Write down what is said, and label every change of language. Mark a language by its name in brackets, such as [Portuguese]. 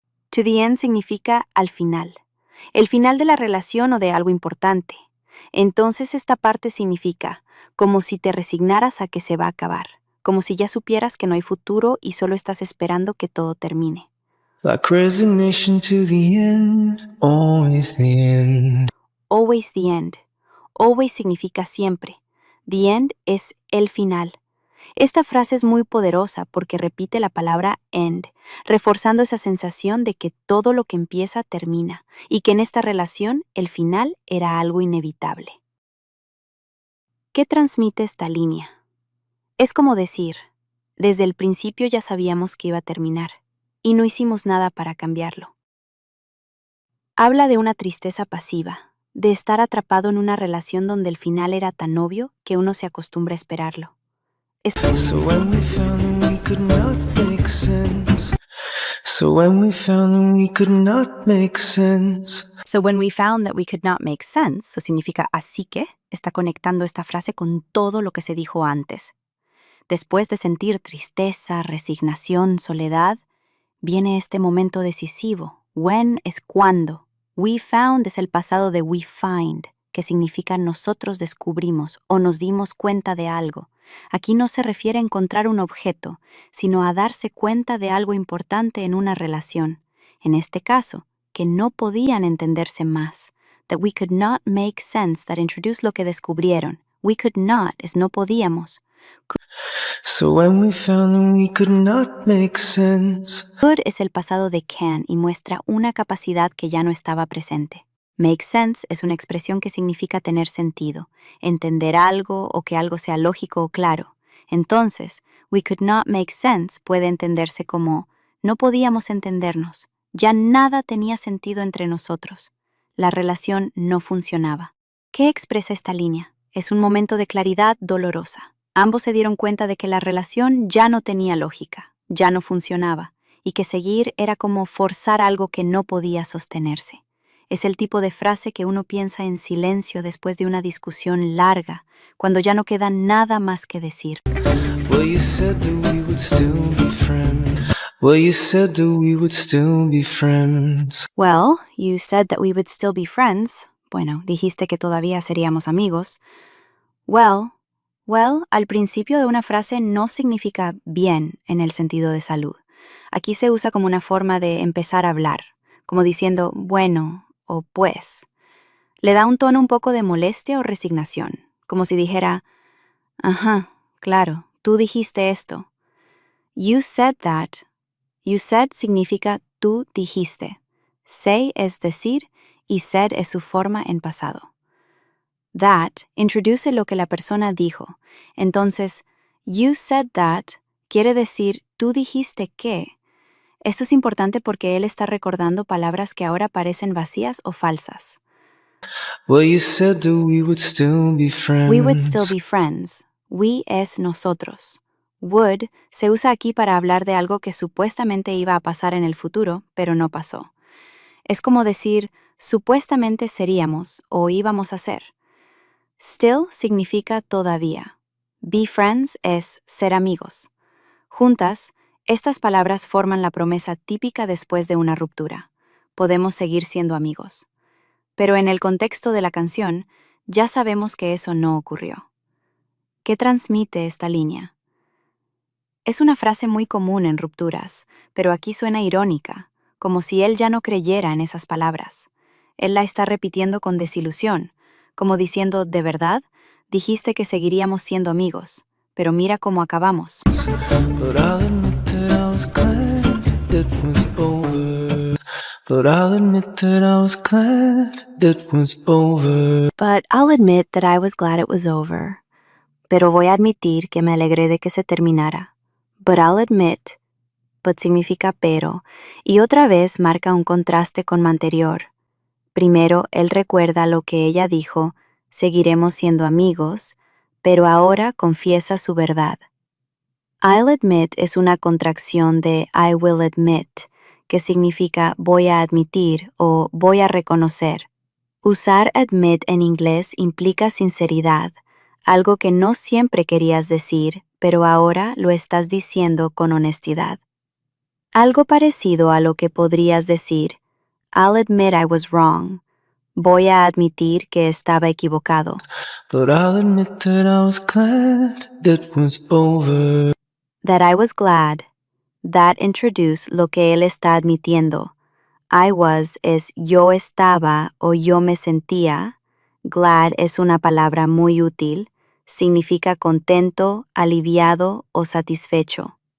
[English] To the end [Spanish] significa al final. El final de la relación o de algo importante. Entonces esta parte significa como si te resignaras a que se va a acabar, como si ya supieras que no hay futuro y solo estás esperando que todo termine. [English] Like resignation to the end, always the end. Always the end. Always [Spanish] significa siempre. [English] The end [Spanish] es el final. Esta frase es muy poderosa porque repite la palabra end, reforzando esa sensación de que todo lo que empieza termina y que en esta relación el final era algo inevitable. ¿Qué transmite esta línea? Es como decir, desde el principio ya sabíamos que iba a terminar y no hicimos nada para cambiarlo. Habla de una tristeza pasiva, de estar atrapado en una relación donde el final era tan obvio que uno se acostumbra a esperarlo. [English] So when we found that we could not make sense. So when we found that we could not make sense. So when we found that we could not make sense, [Spanish] eso significa así que, está conectando esta frase con todo lo que se dijo antes. Después de sentir tristeza, resignación, soledad, viene este momento decisivo. When es cuando. [English] We found [Spanish] es el pasado de [English] we find, [Spanish] que significa nosotros descubrimos o nos dimos cuenta de algo. Aquí no se refiere a encontrar un objeto, sino a darse cuenta de algo importante en una relación. En este caso, que no podían entenderse más. [English] That we could not make sense, that [Spanish] introduce lo que descubrieron. [English] We could not [Spanish] es no podíamos. [English] So when we found that we could not make sense. [Spanish] Could es el pasado de can y muestra una capacidad que ya no estaba presente. [English] Make sense [Spanish] es una expresión que significa tener sentido, entender algo o que algo sea lógico o claro. Entonces, [English] we could not make sense [Spanish] puede entenderse como no podíamos entendernos, ya nada tenía sentido entre nosotros. La relación no funcionaba. ¿Qué expresa esta línea? Es un momento de claridad dolorosa. Ambos se dieron cuenta de que la relación ya no tenía lógica, ya no funcionaba, y que seguir era como forzar algo que no podía sostenerse. Es el tipo de frase que uno piensa en silencio después de una discusión larga, cuando ya no queda nada más que decir. [English] Well, you said that we would still be friends. Well, you said that we would still be friends. Well, you said that we would still be friends. [Spanish] Bueno, dijiste que todavía seríamos amigos. Well, al principio de una frase no significa bien en el sentido de salud. Aquí se usa como una forma de empezar a hablar, como diciendo bueno o pues. Le da un tono un poco de molestia o resignación, como si dijera, ajá, claro, tú dijiste esto. [English] You said that. You said [Spanish] significa tú dijiste. Say es decir y said es su forma en pasado. That introduce lo que la persona dijo. Entonces, [English] you said that [Spanish] quiere decir tú dijiste que. Esto es importante porque él está recordando palabras que ahora parecen vacías o falsas. [English] Well, you said that we would still be friends. We would still be friends. [Spanish] We es nosotros. Would se usa aquí para hablar de algo que supuestamente iba a pasar en el futuro, pero no pasó. Es como decir, supuestamente seríamos o íbamos a ser. Still significa todavía. [English] Be friends [Spanish] es ser amigos. Juntas, estas palabras forman la promesa típica después de una ruptura. Podemos seguir siendo amigos. Pero en el contexto de la canción, ya sabemos que eso no ocurrió. ¿Qué transmite esta línea? Es una frase muy común en rupturas, pero aquí suena irónica, como si él ya no creyera en esas palabras. Él la está repitiendo con desilusión, como diciendo, ¿de verdad? Dijiste que seguiríamos siendo amigos, pero mira cómo acabamos. [English] But I'll admit that I was glad it was over. But I'll admit that I was glad it was over. But I'll admit that I was glad it was over. [Spanish] Pero voy a admitir que me alegré de que se terminara. [English] But I'll admit, [Spanish] but significa pero, y otra vez marca un contraste con lo anterior. Primero, él recuerda lo que ella dijo, seguiremos siendo amigos, pero ahora confiesa su verdad. [English] I'll admit [Spanish] es una contracción de [English] I will admit, [Spanish] que significa voy a admitir o voy a reconocer. Usar admit en inglés implica sinceridad, algo que no siempre querías decir, pero ahora lo estás diciendo con honestidad. Algo parecido a lo que podrías decir, [English] I'll admit I was wrong. [Spanish] Voy a admitir que estaba equivocado. [English] But I'll admit that I was glad it was over. That I was glad. [Spanish] That introduce lo que él está admitiendo. [English] I was [Spanish] es yo estaba o yo me sentía. Glad es una palabra muy útil. Significa contento, aliviado o satisfecho.